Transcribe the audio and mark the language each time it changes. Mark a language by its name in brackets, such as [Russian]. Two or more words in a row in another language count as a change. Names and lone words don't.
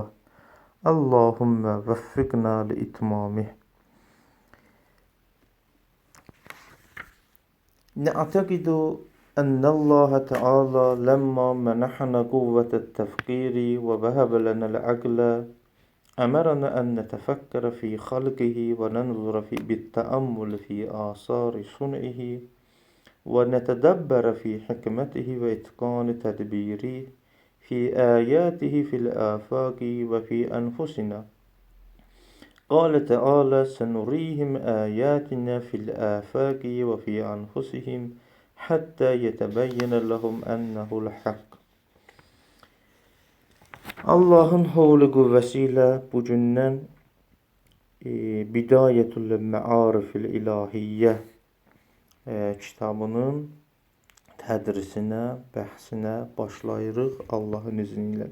[Arabic] اللهم وفقنا لإتمامه. نعتقد أن الله تعالى لما منحنا قوة التفكير ووهب لنا العقل أمرنا أن نتفكر في خلقه وننظر بالتأمل في آثار صنعه ونتدبر في حكمته وإتقان تدبيره في آياته في الآفاق وفي أنفسنا. قال تعالى: سنريهم آياتنا في الآفاق وفي أنفسهم حتى يتبين لهم أنه الحق. [Azerbaijani] Allah'ın havlu kuvvesiyle bugündən Bidayetül Me'arifil İlahiyyə kitabının tədrisinə, bəhsinə başlayırıq Allahın izni ilə.